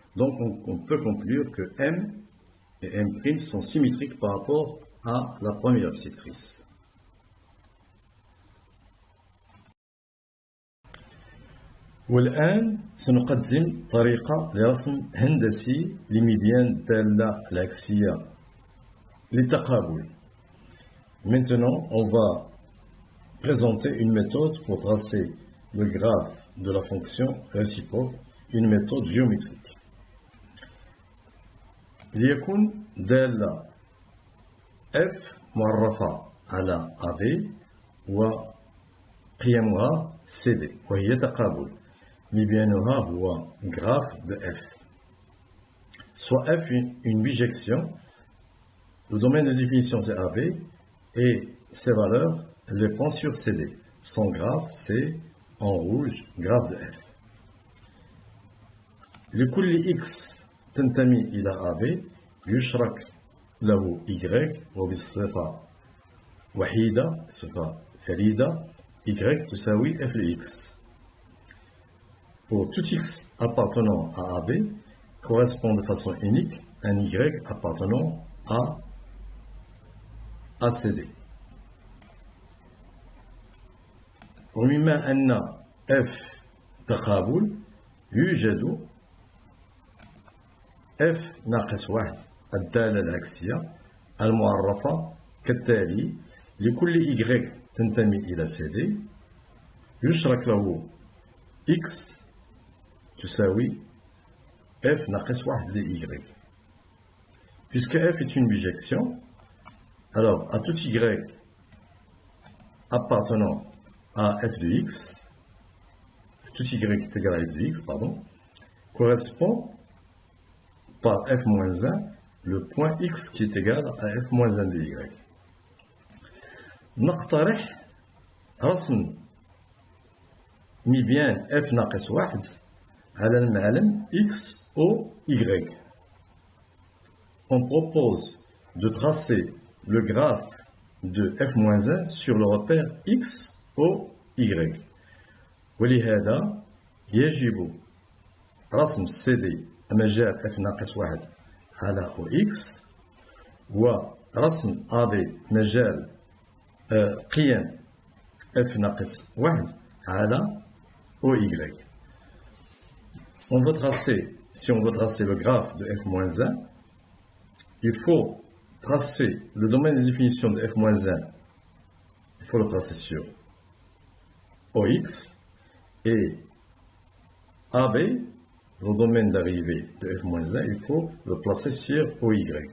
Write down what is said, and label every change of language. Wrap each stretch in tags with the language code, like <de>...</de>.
<fr>Donc on peut conclure que M et M' sont symétriques par rapport à la première bisectrice.</fr> <ar>والآن سنقدم طريقة لرسم هندسي لميديان الدالة العكسية للتقابل.</ar> <fr>Maintenant, on va présenter une méthode pour tracer le graphe de la fonction réciproque, une méthode géométrique.</fr> <ar>ليكن دالة f معرفة على AB وقيمها CD وهي تقابل. مبيانها هو</ar> <fr>graphe de f. Soit f une bijection, le domaine de définition c'est AB et ses valeurs les points sur CD. Son graphe c'est en rouge graphe de f.</fr> <ar>لكل x تنتمي إلى AB يشرك له y وبصفة وحيدة صفة فريدة y تساوي f de x.</ar> <fr>Pour tout x appartenant à AB correspond de façon unique un y appartenant à CD.</fr> <ar>ومما أن f تقابل يوجد f ناقص واحد الدالة العكسية المعرفة كالتالي: لكل y تنتمي إلى CD يشرك له x تساوي f ناقص واحد</ar> <fr>de y. Puisque f est une bijection, alors à tout y appartenant à f de x, tout y est égal à f de x, pardon, correspond par f moins 1 le point x qui est égal à f moins 1 de y.</fr> <ar>نقترح رسم مبيان f ناقص واحد على المعلم x au y.</ar> <fr>On propose de tracer le graphe de f-1 sur le repère x au y.</fr> <ar>ولهذا يجب رسم CD مجال f ناقص واحد على OX ورسم AB مجال قيم f ناقص واحد على OY.</ar> <fr>On veut tracer, si on veut tracer le graphe de f-1, il faut tracer le domaine de définition de f-1, il faut le tracer sur OX et AB, le domaine d'arrivée de f-1, il faut le placer sur OY.</fr>